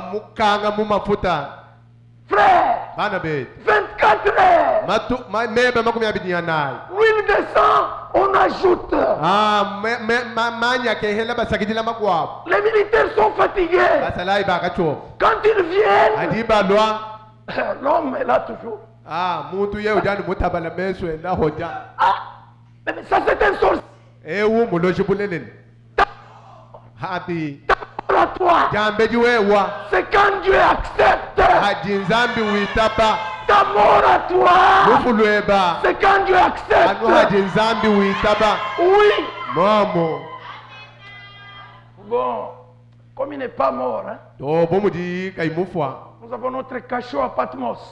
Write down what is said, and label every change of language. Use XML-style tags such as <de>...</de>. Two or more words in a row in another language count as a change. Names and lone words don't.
<fr>Frère, 24 heures. L'huile descend, on ajoute. Les militaires sont fatigués. Quand ils viennent, L'homme est là toujours.</fr> <lua>Ah, muntu ye ujani mutabala meso enda hoja.</lua> <fr>Ah, mais ça c'est un sorcier.</fr> <lua>Ewu muloji buleleni.</lua> <fr>Happy. À toi. C'est quand Dieu accepte ta mort à toi. C'est quand Dieu accepte. Oui. Bon, comme il n'est pas mort, hein, nous avons notre cachot à Patmos.</fr>